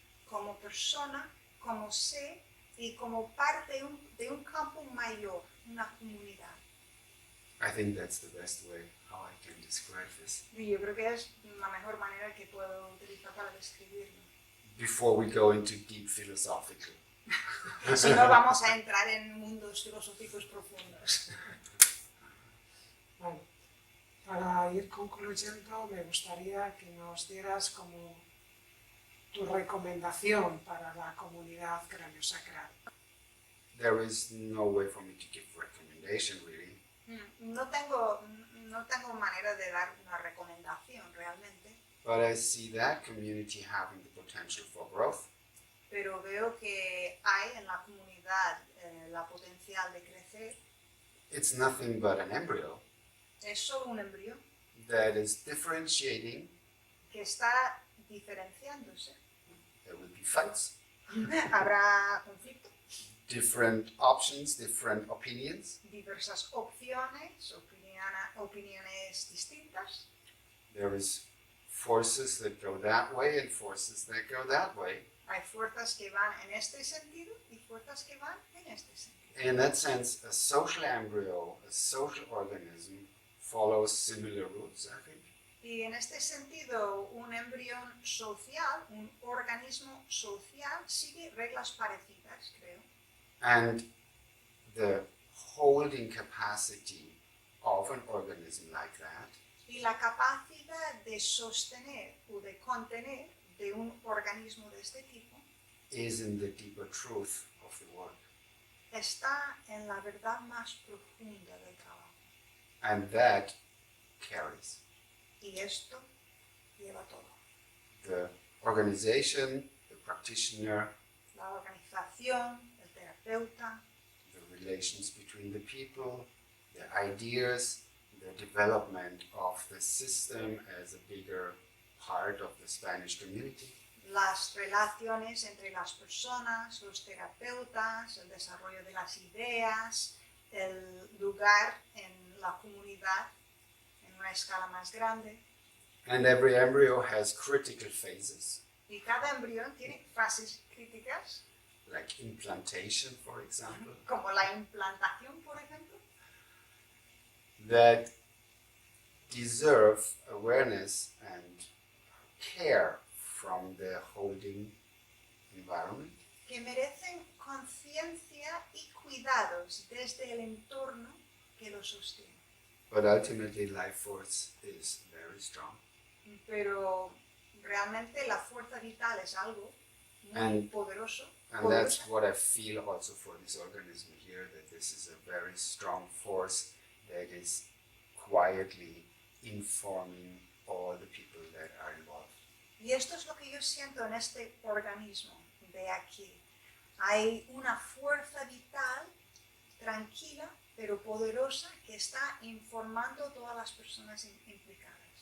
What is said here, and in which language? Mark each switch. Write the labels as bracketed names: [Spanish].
[Spanish] como persona, como ser y como parte de un campo mayor, una comunidad. [English] I think that's the best way how I can describe this. [Spanish] Y yo creo que es la mejor manera que puedo utilizar para describirlo. [English] Before we go into deep philosophical. [Spanish] Si no, vamos a entrar en mundos filosóficos profundos. Bueno, para ir concluyendo, me gustaría que nos dieras como tu recomendación para la comunidad craneosacral. [English] There is no way for me to give recommendation really, [Spanish] No tengo manera de dar una recomendación realmente, [English] but I see that community having the potential for growth. [Spanish] pero veo que hay en la comunidad la potencial de crecer. [English] It's nothing but an embryo [Spanish] Es solo un embrión [English] that is differentiating. [Spanish] que está diferenciándose. [English] There will be fights, [Spanish] Habrá conflicto, [English] different options, different opinions, [Spanish] diversas opciones, opiniones distintas. [English] There is forces that go that way and forces that go that way. [Spanish] Hay fuerzas que van en este sentido y fuerzas que van en este sentido. [English] In that sense, a social embryo, a social organism, follows similar rules, I think. [Spanish] Y en este sentido, un embrión social, un organismo social, sigue reglas parecidas, creo. [English] And the holding capacity of an organism like that [Spanish] Y la capacidad de sostener o de contener de un organismo de este tipo [English] is in the deeper truth of the work. [Spanish] está en la verdad más profunda del trabajo. [English] And that carries. [Spanish] Y esto lleva todo. [English] The organization, the practitioner, [Spanish] La organización, el terapeuta, [English] the relations between the people, the ideas, the development of the system as a bigger part of the Spanish community. [Spanish] las relaciones entre las personas, los terapeutas, el desarrollo de las ideas, el lugar en la comunidad en una escala más grande. [English] And every embryo has critical phases, [Spanish] Y cada embrión tiene fases críticas, [English] like implantation, for example, [Spanish] como la implantación, por ejemplo, [English] that deserve awareness and care from the holding environment. [Spanish] que merecen conciencia y cuidados desde el entorno que los sostiene. [English] But ultimately, life force is very strong. [Spanish] Pero realmente la fuerza vital es algo muy [English] And- [Spanish] poderoso. [English] And that's what I feel also for this organism here, that this is a very strong force that is quietly informing all the people that are involved. [Spanish] Y esto es lo que yo siento en este organismo de aquí. Hay una fuerza vital tranquila pero poderosa que está informando a todas las personas implicadas.